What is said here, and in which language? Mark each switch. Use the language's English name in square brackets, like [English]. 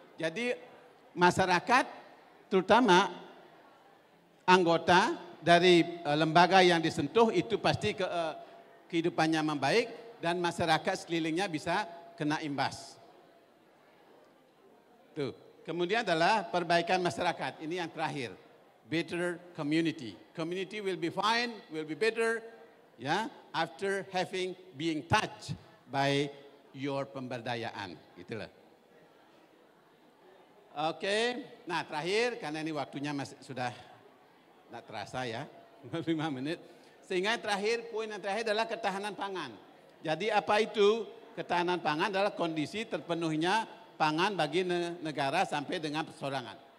[Indonesian] Jadi masyarakat terutama anggota dari lembaga yang disentuh itu pasti kehidupannya membaik dan masyarakat sekelilingnya bisa kena imbas. Tuh. Kemudian adalah perbaikan masyarakat. Ini yang terakhir. [English] Better community. Community will be fine, will be better ya after being touched by your pemberdayaan. [Indonesian] Itulah. Oke. Nah, terakhir karena ini waktunya masih sudah tidak terasa ya. 5 menit. Sehingga poin yang terakhir adalah ketahanan pangan. Jadi apa itu? Ketahanan pangan adalah kondisi terpenuhnya pangan bagi negara sampai dengan persorangan.